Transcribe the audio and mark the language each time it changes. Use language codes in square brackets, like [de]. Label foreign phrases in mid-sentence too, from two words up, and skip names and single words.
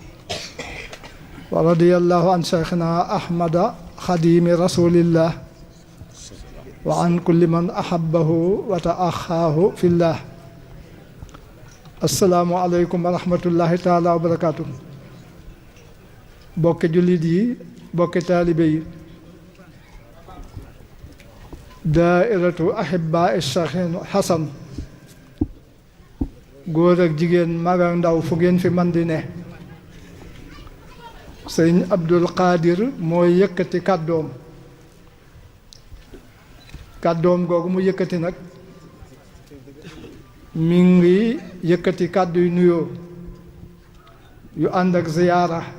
[ar] ورضي الله عن شيخنا أحمد خديم رسول الله وعن كل من أحبه وتأخاه في الله السلام عليكم ورحمة الله تعالى وبركاته [wo] بوك جليدي بوك طالبي [ar] دائرة أحباء الشيخ حسن [wo] góor ak jigéen mag ak ndaw fu ngeen fi man di ne sëñ Abdul Qadir mooy yëkkati kàddoom googu mu yëkkati nag mi ngi yëkkati kàddu yu nuyoo yu ànd ak ziyaara